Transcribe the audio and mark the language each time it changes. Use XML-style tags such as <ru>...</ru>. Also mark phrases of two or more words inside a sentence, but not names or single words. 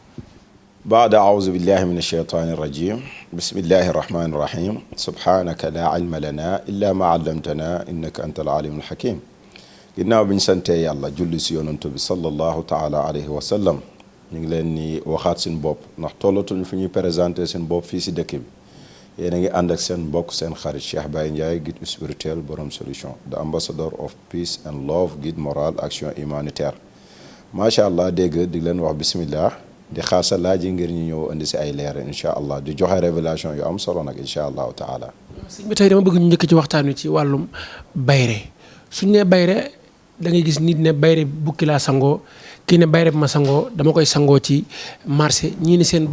<ar>بعد أعوذ بالله من الشيطان الرجيم بسم الله الرحمن الرحيم سبحانك لا علم لنا إلا ما علمتنا إنك أنت العليم الحكيم</ar> <wo>ginnaaw bi ñu santee yàlla julli si yonantu bi</wo> <ar>صلى الله تعالى عليه وسلم</ar> <wo>ñu ngi leen ni waxaat seen bopp ndax tollatuñu fi ñuy présenté seen bopp fii si dëkk bi yéen a ngi ànd ak seen mbokk seen xarit Cheikh Baye Ndiaye</wo> <fr>guide spirituel</fr> <wo>borom solution</wo> <en>the ambassador of peace and love</en> <fr>guide moral action humanitaire</fr> <ar>ما شاء الله</ar> <wo>dégg di leen wax bismillah di xaar sa laaj yi ngir ñu ñëw indi si ay leer</wo> <ar>إن شاء الله</ar> <wo>di joxe révélation yu am solo nag</wo> <ar>إن شاء الله تعالى.</ar> <wo>sëñ bi tey dama bëgg ñu njëkk ci waxtaan wi ci wàllum bayre suñ ne bayre da ngay gis nit ne bayre bukki laa sangoo kii ne bayre bi ma sangoo dama koy sangoo ci marché ñii ne seen</wo>